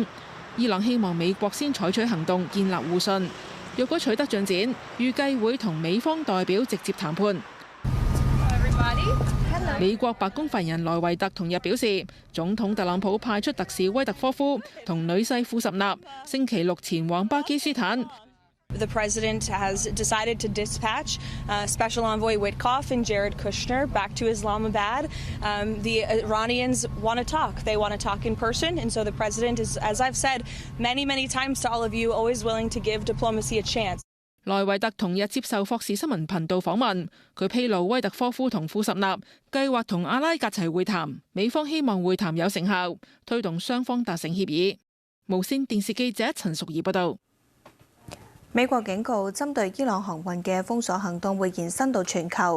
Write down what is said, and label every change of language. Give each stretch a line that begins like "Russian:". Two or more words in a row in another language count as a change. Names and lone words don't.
Cantonese: 伊朗希望美國先採取行動建立互信，若果取得進展，預計會同美方代表直接談判。美國白宮發言人萊維特同日表示，總統特朗普派出特使威特科夫同女婿庫什納星期6前往巴基斯坦。
English: The president has decided to dispatch Special Envoy Witkoff and Jared Kushner back to Islamabad. The Iranians want to talk. They want to talk in person. And so the president is, as I've said many, many times to all of you, always willing to give diplomacy a chance.
Cantonese: 萊維特同日接受霍士新聞頻道訪問，佢披露威特科夫同庫什納計劃同阿拉格齊會談，美方希望會談有成效，推動雙方達成協議。無線電視記者陳淑儀報道。美國警告，針對伊朗航運嘅封鎖行動會延伸到全球。